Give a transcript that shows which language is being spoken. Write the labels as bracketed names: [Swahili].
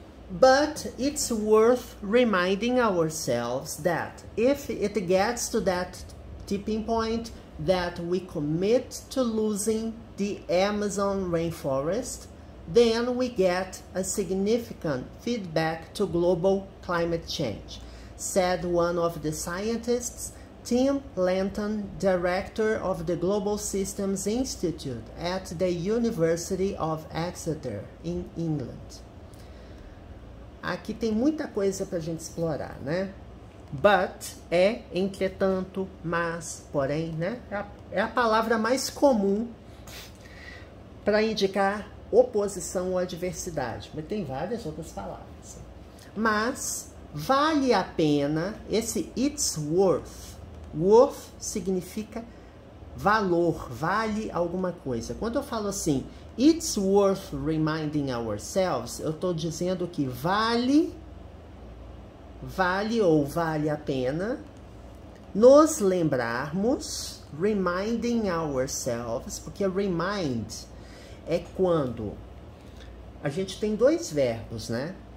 [English] But it's worth reminding ourselves that if it gets to that tipping point that we commit to losing the Amazon rainforest, then we get a significant feedback to global climate change, said one of the scientists, Tim Lanton, director of the Global Systems Institute at the University of Exeter, in England. [Portuguese] Aqui tem muita coisa para a gente explorar, né? But é, entretanto, mas, porém, né? É a palavra mais comum para indicar oposição ou adversidade, mas tem várias outras palavras. Mas vale a pena, esse [English] it's worth. [Portuguese] Worth significa valor, vale alguma coisa. Quando eu falo assim, [English] it's worth reminding ourselves, [Portuguese] eu estou dizendo que vale ou vale a pena nos lembrarmos, reminding ourselves, porque remind é quando a gente tem dois verbos, né?